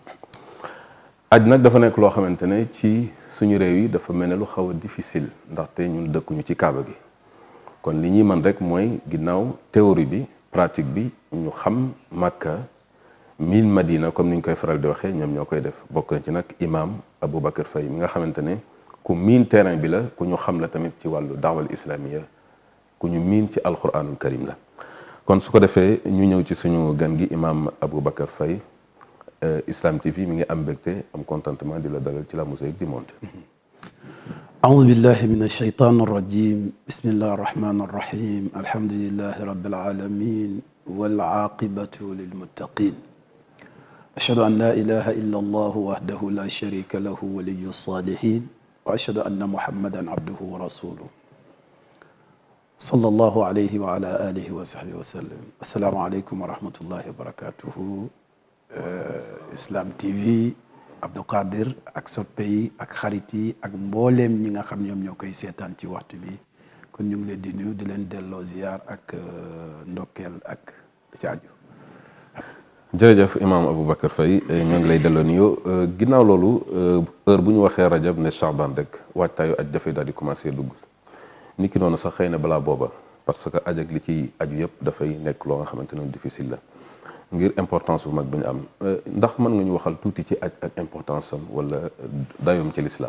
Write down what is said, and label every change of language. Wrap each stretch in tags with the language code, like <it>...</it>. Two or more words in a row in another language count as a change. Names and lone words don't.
<wo>aj nag dafa nekk loo xamante ne ci suñu réew yi dafa mel ne lu xaw a difficile ndaxte ñun dëkkuñu ci kaaba gi kon li ñuy mën rek mooy ginnaaw théorie bi pratique bi ñu xam Makka miin Madina comme ni ñu koy faral di waxee ñoom ñoo koy def bokk na ci nag imam Aboubacar Faye mi nga xamante ne ku miin terrain bi la ku ñu xam la tamit ci wàllu</wo> <ar>الدعوة الإسلامية</ar> <wo>ku ñu miin ci</wo> <ar>القرآن الكريم</ar> <wo>la. kon su ko defee ñu ñëw ci suñu gan gi imam Aboubacar Faye Islam TV mi ngi am mbégte am contentement di la dalal ci la mosaïque du monde.</wo> <ar>أعوذ بالله من الشيطان الرجيم بسم الله الرحمن الرحيم الحمد لله رب العالمين والعاقبة للمتقين أشهد أن لا إله إلا الله وحده لا شريك له ولي الصالحين وأشهد أن محمدا عبده ورسوله صلى الله عليه وعلى آله وصحبه وسلم السلام عليكم ورحمة الله وبركاته</ar> <wo>Islam TV Abdou Qadir ak soppe yi ak xarit yi ak mbooleem ñi nga xam ñoom ñoo koy seetaan ci waxtu bi kon ñu ngi leen di nuyu di leen delloo ziyaar ak ndokkeel ak ci aju. jërëjëf imam Aboubacar Faye ñoo ngi lay delloo nuyoo ginnaaw loolu heure bu ñu waxee rajab ne Chaban rek waajtaayu aj dafay daal di commencé dugg ni ki noonu sax xëy na balaa booba</wo> <fr>parce que</fr> <wo>aj ak li ci aju yëpp dafay nekk loo nga xamante ne difficile la ngir importance bu mag bi ñu am ndax mën nga ñu waxal tuuti ci aj ak importance am wala dayoom ci lislaam.</wo>